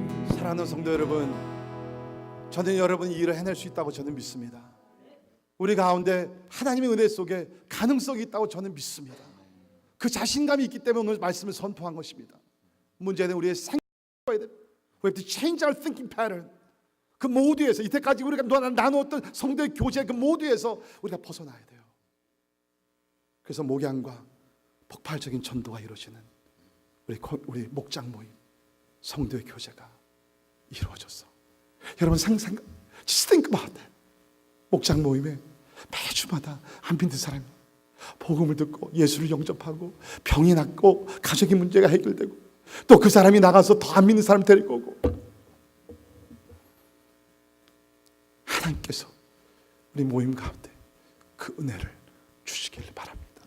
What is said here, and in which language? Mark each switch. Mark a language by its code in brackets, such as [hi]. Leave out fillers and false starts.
[ko] 사랑하는 성도 여러분, 저는 여러분이 이 일을 해낼 수 있다고 저는 믿습니다. 우리 가운데 하나님의 은혜 속에 가능성이 있다고 저는 믿습니다. 그 자신감이 있기 때문에 오늘 말씀을 선포한 것입니다. 문제는 우리의 생각이 돼. [en] We have to change our thinking pattern. [ko] 그 모두에서 이때까지 우리가 나누었던 성도의 교제 그 모두에서 우리가 벗어나야 돼요. 그래서 목양과 폭발적인 전도가 이루어지는 우리 목장 모임 성도의 교제가 이루어졌어. [en] 여러분 just think about that. [ko] 목장 모임에 매주마다 안 믿는 사람이 복음을 듣고 예수를 영접하고 병이 낫고 가족의 문제가 해결되고 또 그 사람이 나가서 더 안 믿는 사람 데리고 오고 하나님께서 우리 모임 가운데 그 은혜를 주시기를 바랍니다.